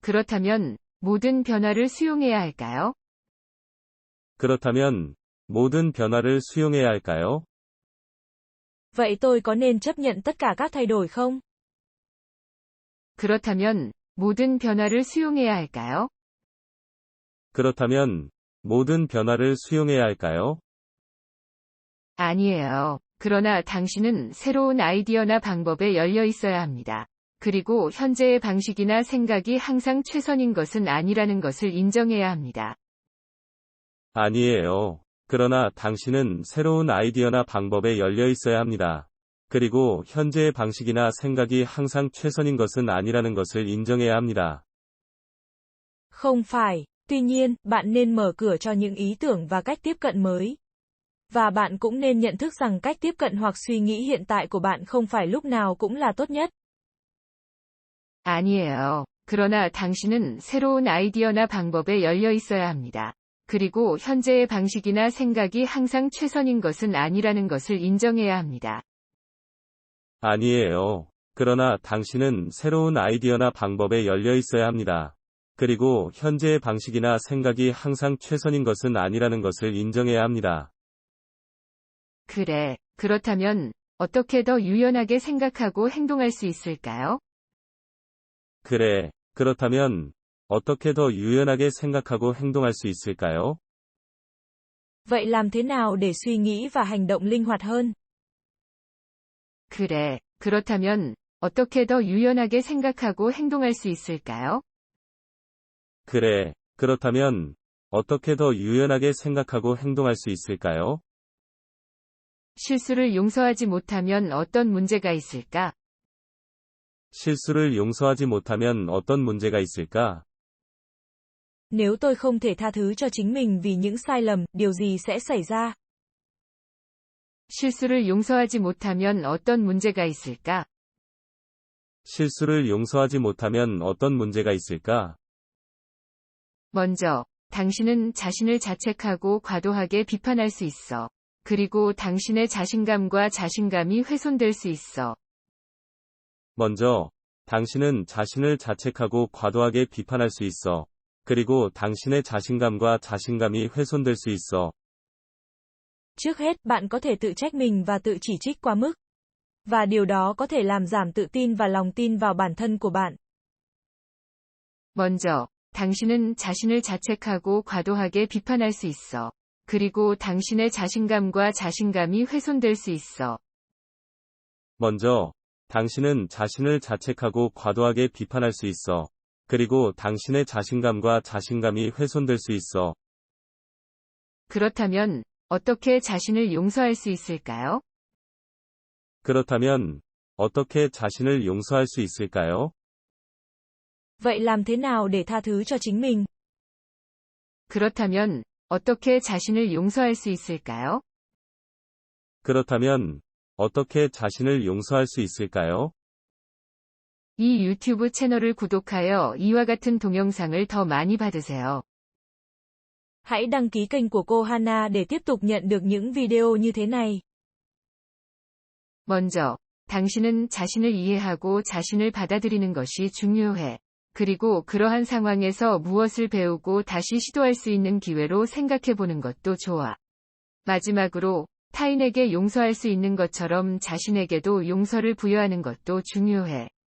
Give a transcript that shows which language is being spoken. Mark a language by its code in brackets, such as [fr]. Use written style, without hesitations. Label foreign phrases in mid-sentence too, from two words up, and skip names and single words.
[ko] 그렇다면 모든 변화를 수용해야 할까요? 그렇다면 모든 변화를 수용해야 할까요? [vi] Vậy tôi có nên chấp nhận tất cả các thay đổi không? [ko] 그렇다면 모든 변화를 수용해야 할까요? 그렇다면 모든 변화를 수용해야 할까요? 아니에요. 그러나 당신은 새로운 아이디어나 방법에 열려 있어야 합니다. 그리고 현재의 방식이나 생각이 항상 최선인 것은 아니라는 것을 인정해야 합니다. 아니에요. 그러나 당신은 새로운 아이디어나 방법에 열려 있어야 합니다. 그리고 현재의 방식이나 생각이 항상 최선인 것은 아니라는 것을 인정해야 합니다. [vi] Không phải, tuy nhiên, bạn nên mở cửa cho những ý tưởng và cách tiếp cận mới. Và bạn cũng nên nhận thức rằng cách tiếp cận hoặc suy nghĩ hiện tại của bạn không phải lúc nào cũng là tốt nhất. [ko] 아니에요. 그러나 당신은 새로운 아이디어나 방법에 열려 있어야 합니다. 그리고 현재의 방식이나 생각이 항상 최선인 것은 아니라는 것을 인정해야 합니다. 아니에요. 그러나 당신은 새로운 아이디어나 방법에 열려 있어야 합니다. 그리고 현재의 방식이나 생각이 항상 최선인 것은 아니라는 것을 인정해야 합니다. 그래, 그렇다면 어떻게 더 유연하게 생각하고 행동할 수 있을까요? 그래, 그렇다면 어떻게 더 유연하게 생각하고 행동할 수 있을까요? [vi] Vậy làm thế nào để suy nghĩ và hành động linh hoạt hơn? [ko] 그래, 그렇다면 어떻게 더 유연하게 생각하고 행동할 수 있을까요? 그래, 그렇다면 어떻게 더 유연하게 생각하고 행동할 수 있을까요? 실수를 용서하지 못하면 어떤 문제가 있을까? 실수를 용서하지 못하면 어떤 문제가 있을까? [vi] Nếu tôi không thể tha thứ cho chính mình vì những sai lầm, điều gì sẽ xảy ra? [ko] 실수를 용서하지 못하면 어떤 문제가 있을까? 실수를 용서하지 못하면 어떤 문제가 있을까? 먼저, 당신은 자신을 자책하고 과도하게 비판할 수 있어. 그리고 당신의 자신감과 자신감이 훼손될 수 있어. 먼저, 당신은 자신을 자책하고 과도하게 비판할 수 있어. 그리고 당신의 자신감과 자신감이 훼손될 수 있어. [vi] Trước hết, bạn có thể tự trách mình và tự chỉ trích quá mức. Và điều đó có thể làm giảm tự tin và lòng tin vào bản thân của bạn. [ko] 먼저, 당신은 자신을 자책하고 과도하게 비판할 수 있어. 그리고 당신의 자신감과 자신감이 훼손될 수 있어. 먼저, 당신은 자신을 자책하고 과도하게 비판할 수 있어. 그리고 당신의 자신감과 자신감이 훼손될 수 있어. 그렇다면, 어떻게 자신을 용서할 수 있을까요? 그렇다면, 어떻게 자신을 용서할 수 있을까요? [vi] Vậy làm thế nào để tha thứ cho chính mình? [ko] 그렇다면, 어떻게 자신을 용서할 수 있을까요? 그렇다면, 어떻게 자신을 용서할 수 있을까요? 이 유튜브 채널을 구독하여 이와 같은 동영상을 더 많이 받으세요. [vi] Hãy đăng ký kênh của cô Hana để tiếp tục nhận được những video như thế này. [ko] 먼저, 당신은 자신을 이해하고 자신을 받아들이는 것이 중요해. 그리고 그러한 상황에서 무엇을 배우고 다시 시도할 수 있는 기회로 생각해 보는 것도 좋아. 마지막으로, 타인에게 용서할 수 있는 것처럼 자신에게도 용서를 부여하는 것도 중요해.